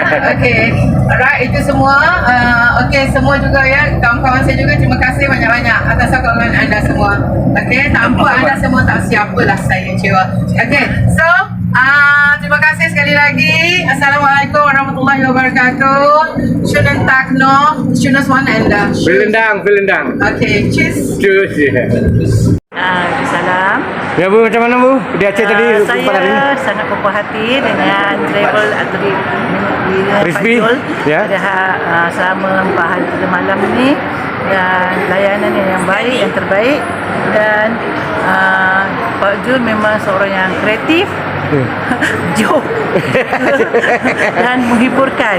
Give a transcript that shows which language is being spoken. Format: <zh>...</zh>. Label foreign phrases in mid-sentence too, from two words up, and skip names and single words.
<ms>Okey, alright, itu semua. Okey, semua juga, ya, kawan-kawan saya juga, terima kasih banyak-banyak atas sokongan anda semua. Okey, tanpa anda semua tak siapalah saya kecewa. Okey, so terima kasih sekali lagi.</ms> <ar>السلام عليكم ورحمة الله وبركاته.</ar> <de>Schönen Tag noch, schönes Wochenende. Vielen Dank.</de> <en>Okey, cheers. Cheers.</en> <ms>Salam. Ya Bu, macam mana Bu? Di Aceh tadi Saya sangat berpuas hati dengan travel di Rizvi, Pak Jul, ya. selama 4 hari 3 malam ini, dan layanan yang baik, yang terbaik, dan Pak Jul memang seorang yang kreatif, joke dan menghiburkan.</ms>